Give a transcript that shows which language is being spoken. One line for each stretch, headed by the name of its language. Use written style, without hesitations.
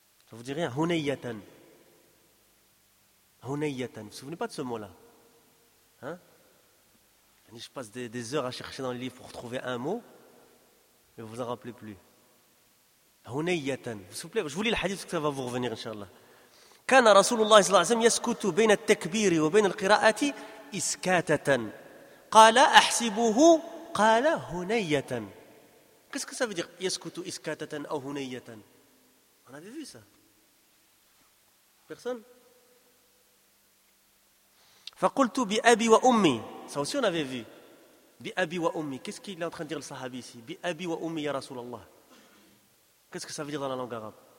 French: Ça vous dit rien? Hunayyatan. Hunayyatan. Vous vous souvenez pas de ce mot-là? Je passe des heures à chercher dans les livres pour trouver un mot, mais vous en rappelez plus. Hunayyatan. S'il vous plaît, je vous lis le hadith parce que ça va vous revenir, Inch'Allah.
Arabic: كان رسول الله صلى الله عليه وسلم يسكت بين التكبير وبين القراءة إسكاتة قال أحسبه قال هنية
French: كيف ça veut dire
Arabic: يسكت إسكاتة أو هنية
French: on avait vu ça personne
Arabic: فقلت بأبي وأمي
French: ça aussi on avait vu بأبي وأمي qu'est-ce qu'il est en train de dire le sahabi ici
Arabic: بأبي وأمي يا رسول الله
French: qu'est-ce que ça veut dire dans la langue arabe?